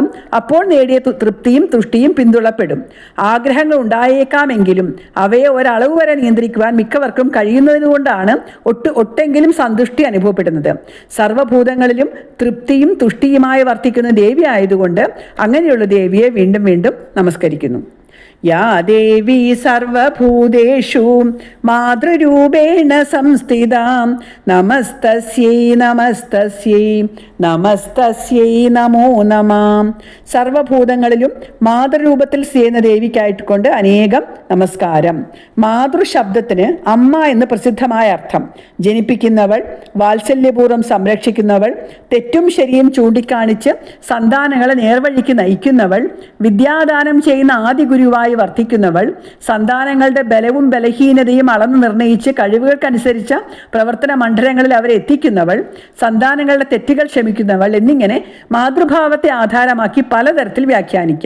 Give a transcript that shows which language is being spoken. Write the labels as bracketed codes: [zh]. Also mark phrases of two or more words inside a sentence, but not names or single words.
[ml] അപ്പോൾ നേടിയ തൃപ്തിയും തുഷ്ടിയും പിന്തുടരപ്പെടും. ആഗ്രഹങ്ങൾ ഉണ്ടായേക്കാമെങ്കിലും അവയെ ഒരളവ് വരെ നിയന്ത്രിക്കുവാൻ മിക്കവർക്കും കഴിയുന്നതുകൊണ്ടാണ് ഒട്ടെങ്കിലും സന്തുഷ്ടി അനുഭവപ്പെടുന്നത്. സർവ്വഭൂതങ്ങളിലും തൃപ്തിയും തുഷ്ടിയുമായി വർത്തിക്കുന്ന ദേവി ആയതുകൊണ്ട് അങ്ങനെയുള്ള ദേവിയെ വീണ്ടും വീണ്ടും നമസ്കരിക്കുന്നു. [sa] या देवी सर्वभूतेषु मातृरूपेण संस्थितां नमस्तस्यै नमस्तस्यै നമസ്തസ്യൈ നമോ നമാം. [ml] സർവഭൂതങ്ങളിലും മാതൃരൂപത്തിൽ ചെയ്യുന്ന ദേവിക്കായിക്കൊണ്ട് അനേകം നമസ്കാരം. മാതൃശബ്ദത്തിന് അമ്മ എന്ന് പ്രസിദ്ധമായ അർത്ഥം. ജനിപ്പിക്കുന്നവൾ, വാത്സല്യപൂർവ്വം സംരക്ഷിക്കുന്നവൾ, തെറ്റും ശരിയും ചൂണ്ടിക്കാണിച്ച് സന്താനങ്ങളെ നേർവഴിക്ക് നയിക്കുന്നവൾ, വിദ്യാദാനം ചെയ്യുന്ന ആദി ഗുരുവായി വർത്തിക്കുന്നവൾ, സന്താനങ്ങളുടെ ബലവും ബലഹീനതയും അളന്ന് നിർണയിച്ച് കഴിവുകൾക്കനുസരിച്ച പ്രവർത്തന മണ്ഡലങ്ങളിൽ അവരെ എത്തിക്കുന്നവൾ, സന്താനങ്ങളുടെ തെറ്റുകൾ ക്ഷമിക്കുന്നവൾ എന്നിങ്ങനെ മാതൃഭാവത്തെ ആധാരമാക്കി പലതരത്തിൽ വ്യാഖ്യാനിക്കാം.